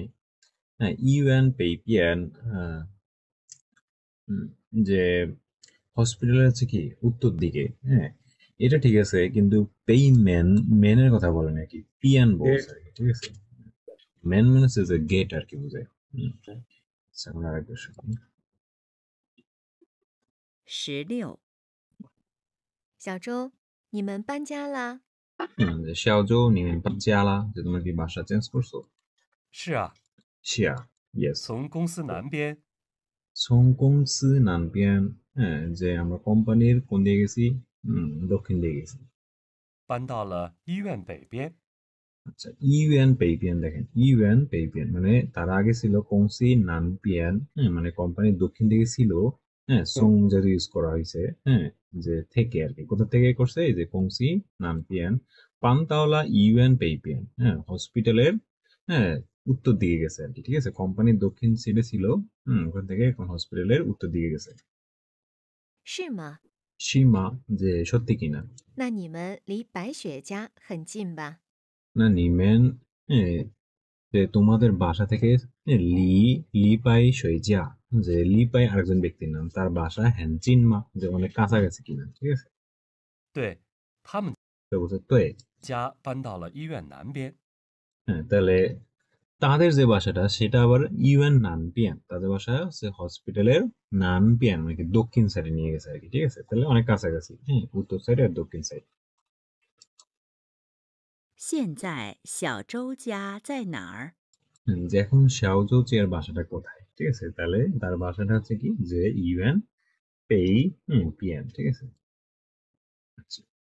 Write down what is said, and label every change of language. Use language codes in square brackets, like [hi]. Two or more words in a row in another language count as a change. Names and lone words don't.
[bn] হ্যাঁ, [zh] 医院北边, [bn] যে হসপিটাল আছে কি উত্তর দিকে, হ্যাঁ, এটা ঠিক আছে, কিন্তু মেনের কথা বলে নাকি পিয়ান বলছে আর কি, ঠিক আছে? মেন মানে হচ্ছে যে গেট আর কি বোঝায়। আচ্ছা, আমরা আরেকটা শুনি। [zh] 16，小周，你们搬家啦？ [bn] যে [zh] 小周你们搬家啦, [bn] যে তোমরা কি বাসা চেঞ্জ করছো? [zh] 是啊，是啊, ইয়েস। 从公司南边从公司南边, [bn] হ্যাঁ, যে আমরা কোম্পানির কোন দিকে গেছি? দক্ষিণ দিকে গেছি। [zh] 搬到了医院北边。 [bn] আচ্ছা, [zh] 医院北边, [bn] দেখেন [zh] 医院北边 [bn] মানে তার আগে ছিল [zh] 公司南边, [bn] হ্যাঁ, মানে কোম্পানির দক্ষিণ দিকে ছিল, হ্যাঁ, সং যেহেতু ইউজ করা হয়েছে, হ্যাঁ, যে থেকে আর কি, কোথা থেকে করছে? এই যে [zh] 公司南边搬到了医院北边, [bn] হ্যাঁ, হসপিটালের, হ্যাঁ, উত্তর দিকে গেছে আর কি, ঠিক আছে? কোম্পানির দক্ষিণ সাইডে ছিল, ওখান থেকে এখন হসপিটালের উত্তর দিকে গেছে। [zh] 是吗？ [bn] সীমা, যে সত্যি কিনা? [zh] 那你们离白雪家很近吧？那你们, [bn] যে তোমাদের বাসা থেকে [zh] 离白雪家, [bn] যে লিপাই আরেকজন ব্যক্তির নাম, তার বাসা [zh] 很近吗, [bn] যে অনেক কাছাকাছি কিনা, ঠিক আছে? [zh] 对，他们 [bn] তো বলছে তো, [zh] 家搬到了医院南边。 [bn] হ্যাঁ, তাহলে তাদের যে বাসাটা সেটা আবার [zh] 医院南边, [bn] তাদের বাসা হচ্ছে হসপিটালের নানপিয়ান মানে কি দক্ষিণ সাইডে নিয়ে গেছে আর কি, ঠিক আছে? তাহলে অনেক কাছাকাছি, হ্যাঁ, উত্তর সাইড আর দক্ষিণ সাইড। [zh] 现在小周家在哪儿？ [bn] যে এখন [zh] 小周家 [bn] বাসাটা কোথায়, ঠিক আছে? তাহলে তার বাসাটা হচ্ছে কি, যে [zh] 医院北边, [bn] ঠিক আছে? আচ্ছা।